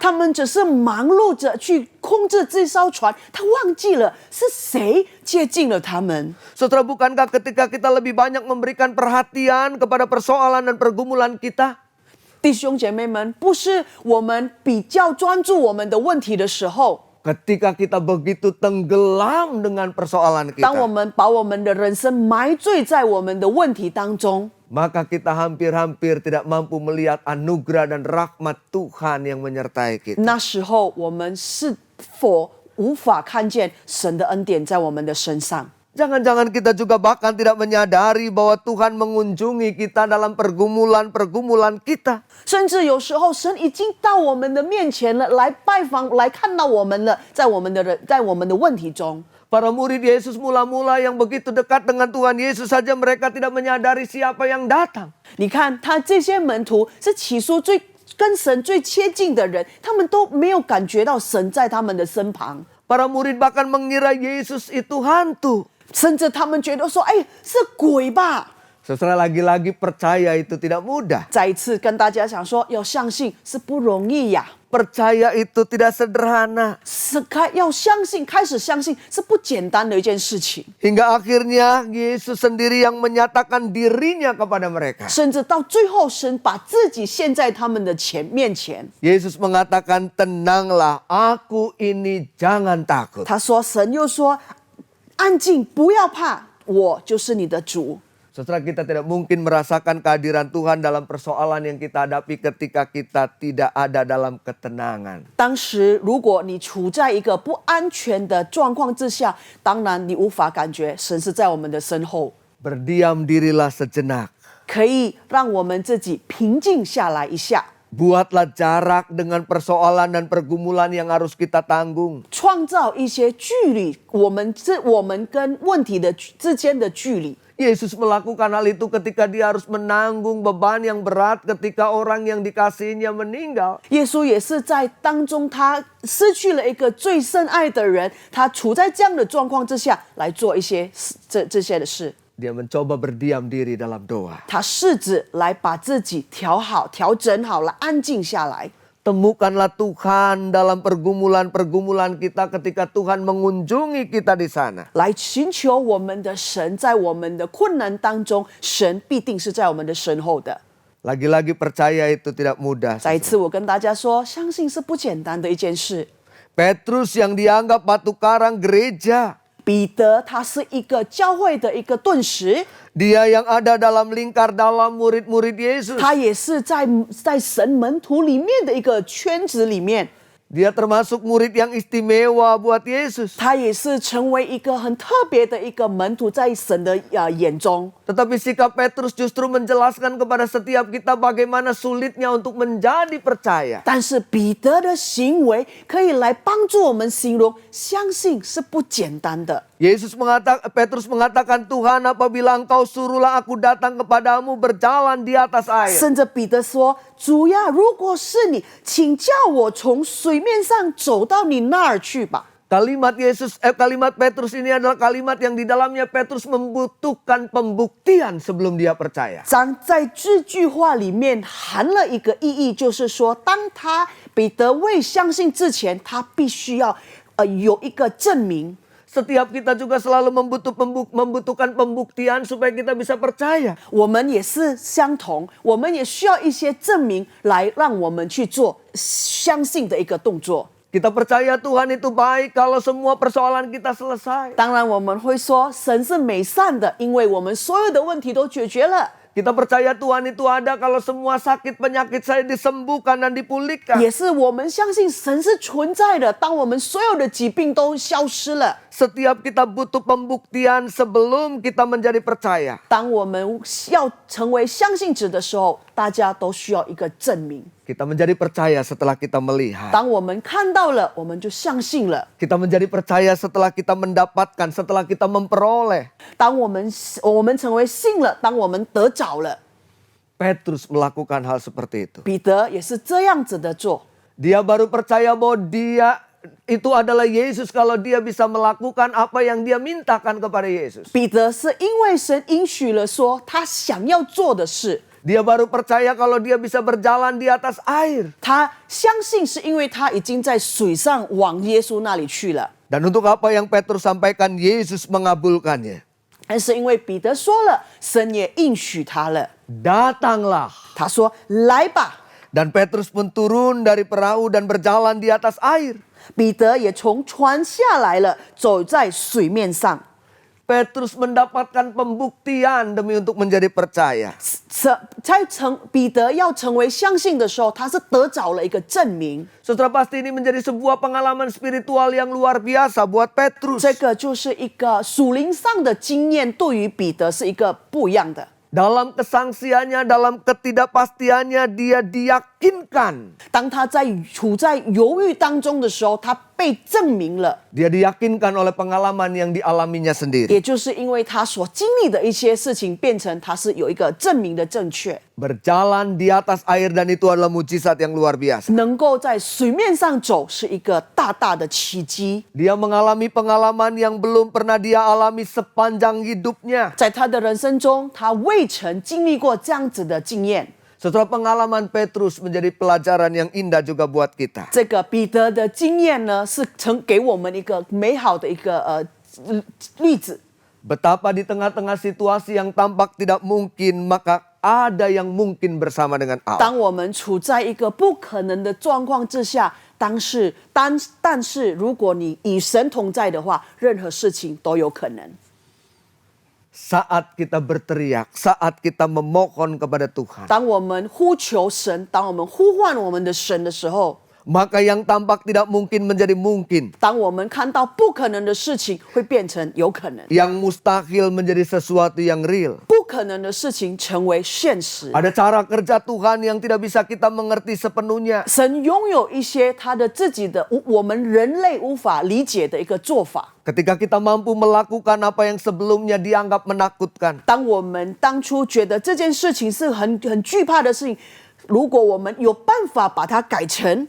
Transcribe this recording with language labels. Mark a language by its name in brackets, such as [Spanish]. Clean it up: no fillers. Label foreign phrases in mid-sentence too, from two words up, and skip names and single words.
[Chinese] 他们只是忙碌着去控制这艘船，他忘记了是谁接近了他们。 [Indonesian] Saudara, bukankah ketika kita lebih banyak memberikan perhatian kepada persoalan dan pergumulan kita, [Chinese] 弟兄姐妹们，不是我们比较专注我们的问题的时候， [Indonesian] ketika kita begitu tenggelam dengan persoalan [Chinese] 当我 [Indonesian] kita, [Chinese] 们把我们的人生埋醉在我们的问题当中， [Indonesian] maka kita hampir-hampir tidak mampu melihat anugerah dan rahmat Tuhan yang menyertai kita. [Chinese] 那时候我们是否无法看见神的恩典在我们的身上？ [Indonesian] Jangan-jangan kita juga bahkan tidak menyadari bahwa Tuhan mengunjungi kita dalam pergumulan-pergumulan kita. [Chinese] 甚至有时候，神已经到我们的面前了，来拜访，来看到我们了，在我们的问题中。 [Indonesian] Para murid Yesus mula-mula yang begitu dekat dengan Tuhan Yesus saja mereka tidak menyadari siapa yang datang. [Chinese] 你看，他这些门徒是起初跟神最接近的人，他们都没有感觉到神在他们的身旁， [Indonesian] Para murid bahkan mengira Yesus itu hantu. [Chinese] 甚至他们觉得说：“哎，是鬼吧？” [Indonesian] Saudara, lagi-lagi percaya itu tidak mudah. [Chinese] 再一次跟大家讲说，要相信是不容易呀， [Indonesian] Percaya itu tidak sederhana. [Chinese] 要相信，开始相信是不简单的一件事情。 [Indonesian] Hingga akhirnya Yesus sendiri yang menyatakan dirinya kepada mereka. [Chinese] 甚至到最后，神把自己献在他们的面前。 [Indonesian] Yesus mengatakan, tenanglah, aku ini, jangan takut. [Chinese] 他说，神又说：“安静，不要怕，我就是你的主。” [Indonesian] Saudara, kita tidak mungkin merasakan kehadiran Tuhan dalam persoalan yang kita hadapi ketika kita tidak ada dalam ketenangan. [Chinese] 当时，如果你处在一个不安全的状况之下，当然你无法感觉神是在我们的身后。 [Indonesian] Berdiam dirilah sejenak. [Chinese] 可以让我们自己平静下来一下， [Indonesian] Buatlah jarak dengan persoalan dan pergumulan yang harus kita tanggung. [Chinese] 创造一些距离，我们跟问题之间的距离。 [Indonesian] Yesus melakukan hal itu ketika dia harus menanggung beban yang berat ketika orang yang dikasihinya meninggal. [Chinese] 耶稣也是在当中，他失去了一个最深爱的人，他处在这样的状况之下来做一些这些的事。 [Indonesian] Dia mencoba berdiam diri dalam doa. [Chinese] 他试着来把自己调整好，来安静下来。 [Indonesian] Temukanlah Tuhan dalam pergumulan-pergumulan kita ketika Tuhan mengunjungi kita di sana. [Chinese] 来寻求我们的神，在我们的困难当中，神必定是在我们的身后的。 [Indonesian] Lagi-lagi percaya itu tidak mudah. [Chinese] 再一次，我跟大家说，相信是不简单的一件事。 [Indonesian] Petrus yang dianggap batu karang gereja. [Chinese] 彼得他是一个教会的一个盾石， [Indonesian] Dia yang ada dalam lingkar dalam murid-murid Yesus. [Chinese] 他也是在神门徒里面的一个圈子里面。 [Indonesian] Dia termasuk murid yang istimewa buat Yesus. [Chinese] 他也是成为一个很特别的一个门徒，在神的眼中。 [Indonesian] Tetapi sikap Petrus justru menjelaskan kepada setiap kita bagaimana sulitnya untuk menjadi percaya. [Chinese] 但是彼得的行为可以来帮助我们形容，相信是不简单的。 [Indonesian] Petrus mengatakan, Tuhan, apabila engkau suruhlah aku datang kepadamu berjalan di atas air. [Chinese] 甚至彼得说：“主呀，如果是你，请叫我从水面上走到你那儿去吧。” [Indonesian] Kalimat Petrus ini adalah kalimat yang di dalamnya Petrus membutuhkan pembuktian sebelum dia percaya. [Chinese] 在这句话里面含了一个意义，就是说，当彼得未相信之前，他必须要有一个证明。 [Indonesian] Setiap kita juga selalu membutuhkan pembuktian supaya kita bisa percaya. [Chinese] 我们也是相同，我们也需要一些证明来让我们去做相信的一个动作。 [Indonesian] Kita percaya Tuhan itu baik kalau semua persoalan kita selesai. [Chinese] 当然，我们会说神是美善的，因为我们所有的问题都解决了。 [Indonesian] Kita percaya Tuhan itu ada kalau semua sakit penyakit saya disembuhkan dan dipulihkan. [Chinese] 也是我们相信神是存在的，当我们所有的疾病都消失了。 [Indonesian] Setiap kita butuh pembuktian sebelum kita menjadi percaya. [Chinese] 当我们要成为相信者的时候，大家都需要一个证明。 [Indonesian] Kita menjadi percaya setelah kita melihat. [Chinese] 当我们看到了，我们就相信了。 [Indonesian] Kita menjadi percaya setelah kita mendapatkan, setelah kita memperoleh. [Chinese] 当我们成为信了，当我们得着了， [Indonesian] Petrus melakukan hal seperti itu. [Chinese] 彼得也是这样子的做。 [Indonesian] Dia baru percaya bahwa dia itu adalah Yesus kalau dia bisa melakukan apa yang dia mintakan kepada Yesus. [Chinese] 彼得是因为神应许了说他想要做的事， [Indonesian] Dia baru percaya kalau dia bisa berjalan di atas air. [Chinese] 他相信是因为他已经在水上往耶稣那里去了。 [Indonesian] Dan untuk apa yang Petrus sampaikan, Yesus mengabulkannya. [Chinese] 但是因为彼得说了，神也应许他了。 [Indonesian] Datanglah. [Chinese] 他说：“来吧。” [Indonesian] Dan Petrus pun turun dari perahu dan berjalan di atas air. [Chinese] 彼得也从船下来了，走在水面上。 [Indonesian] Petrus mendapatkan pembuktian demi untuk menjadi percaya. [Chinese] 彼得要成为相信的时候，他是得着了一个证明。 [Indonesian] Saudara, pasti ini menjadi sebuah pengalaman spiritual yang luar biasa buat Petrus. [Chinese] 这个就是一个属灵上的经验，对于彼得是一个不一样的。 [Indonesian] Dalam kesangsiannya, dalam ketidakpastiannya, dia diyakinkan. [Chinese] 当他处在犹豫当中的时候，他被证明了。 [Indonesian] Dia diyakinkan oleh pengalaman yang dialaminya sendiri. [Chinese] 也就是因为他所经历的一些事情，变成他是有一个证明的正确。 [Indonesian] Berjalan di atas air dan itu adalah mujizat yang luar biasa. [Chinese] 能够在水面上走，是一个大大的奇迹。 [Indonesian] Dia mengalami pengalaman yang belum pernah dia alami sepanjang hidupnya. [Chinese] 在他的人生中，他未曾经历过这样子的经验。 [Indonesian] Setelah pengalaman Petrus menjadi pelajaran yang indah juga buat kita. [Chinese] 这个彼得的经验呢，是给我们一个美好的一个例子。 [Indonesian] Betapa di tengah-tengah situasi yang tampak tidak mungkin, maka ada yang mungkin bersama dengan Allah. [Chinese] 当我们处在一个不可能的状况之下，但是如果你与神同在的话，任何事情都有可能。 [Indonesian] Saat kita berteriak, saat kita memohon kepada Tuhan, [Chinese] 当我们呼求神，当我们呼唤我们的神的时候， [Indonesian] maka yang tampak tidak mungkin menjadi mungkin. [Chinese] 当我们看到不可能的事情，会变成有可能； [Indonesian] Yang mustahil menjadi sesuatu yang real. [Chinese] 不可能的事情成为现实。 [Indonesian] Ada cara kerja Tuhan yang tidak bisa kita mengerti sepenuhnya. [Chinese] 神拥有一些他的自己的我们人类无法理解的一个做法。 [Indonesian] Ketika kita mampu melakukan apa yang sebelumnya dianggap menakutkan. [Chinese] 当我们当初觉得这件事情是很惧怕的事情，如果我们有办法把它改成，